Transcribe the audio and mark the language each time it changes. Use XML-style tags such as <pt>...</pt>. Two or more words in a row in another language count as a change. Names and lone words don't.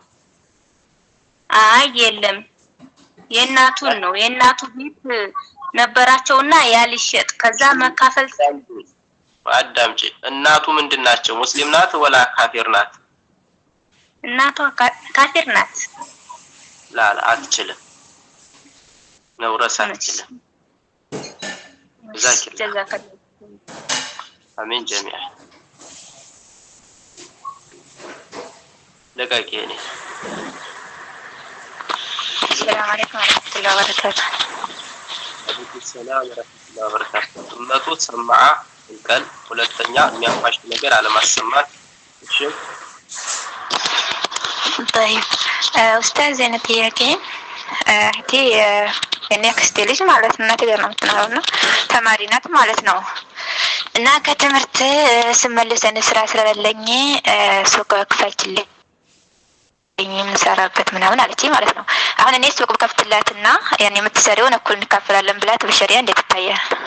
<am>አይ የለም የእናቱን ነው። የእናቱ ቤት ነበራቸውና ያልሸጥ ከዛ መካፈል አዳምጪ። እናቱ ምንድናቸው? ሙስሊም ናት ወላ ካፊር ናት? እናቷ ካፊር ናት። لا አትችልም። መውረስ አትችልም።</am> <ar>جزاك الله. آمين جميعا. لقاك يعني. السلام عليكم ورحمة الله وبركاته. عليكم السلام ورحمة الله وبركاته.</ar> <am>እመቱ ሰማዓ እንቀል ሁለተኛ የሚያፋሽ ነገር አለማሰማት። እሺ</am> <ar>طيب أستاذ أنا</ar> <am>تيجي هتي የኔ አክስቴ ልጅ ማለት ነው እናቴ ጋር ነው የምትኖረው እና ተማሪ ናት ማለት ነው። እና ከትምህርት ስመለስ ስራ ስለሌለኝ ሱቅ ክፈችልኝ የምሰራበት ምናምን አለችኝ ማለት ነው። አሁን እኔ ሱቅ ከፍትላትና ያኔ የምትሰሪውን እኩል እንካፈላለን ብላት በሸሪያ እንዴት ይታያል?</am>